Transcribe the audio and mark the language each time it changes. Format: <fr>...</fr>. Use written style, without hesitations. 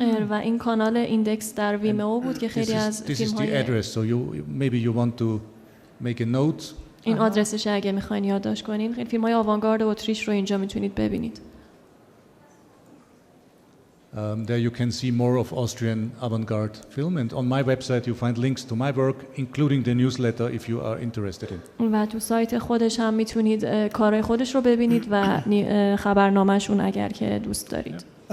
<fa>و این کانال ایندکس در ویمئو بود که خیلی از فیلم‌های</fa> <en>This is the address, so maybe you want to make a note.</en> <fa>این آدرسش اگه میخواین یادداشت کنین. خیلی فیلم‌های آوانگارد اتریش رو اینجا میتونید ببینید.</fa> <en>There you can see more of Austrian avant-garde film, and on my website you find links to my work, including the newsletter if you are interested in.</en> <fa>و تو سایت خودش هم میتونید کارهای خودش رو ببینید و خبرنامه‌شون اگر که دوست دارید.</fa>